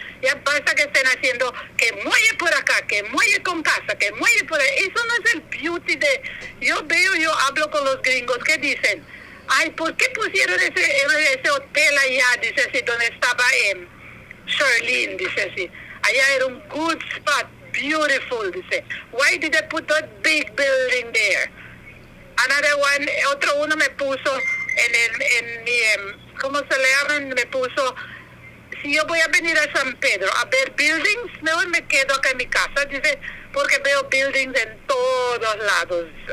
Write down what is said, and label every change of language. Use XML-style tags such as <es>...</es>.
<es>Ya basta que estén haciendo que muelle por acá, que muelle con casa, que muelle por ahí. Eso no es el beauty de... Yo hablo con los gringos que dicen, ¿por qué pusieron ese hotel allá? Dice así, donde estaba Charlene, dice así. Allá era un</es> <en>good spot, beautiful,</en> <es>dice.</es> <en>Why did they put that big building there? Another one,</en> <es>otro uno me puso en mi, ¿cómo se le llaman? Me puso, si yo voy a venir a San Pedro a ver buildings, mejor me quedo acá en mi casa, dice, porque veo buildings en todos lados.</es>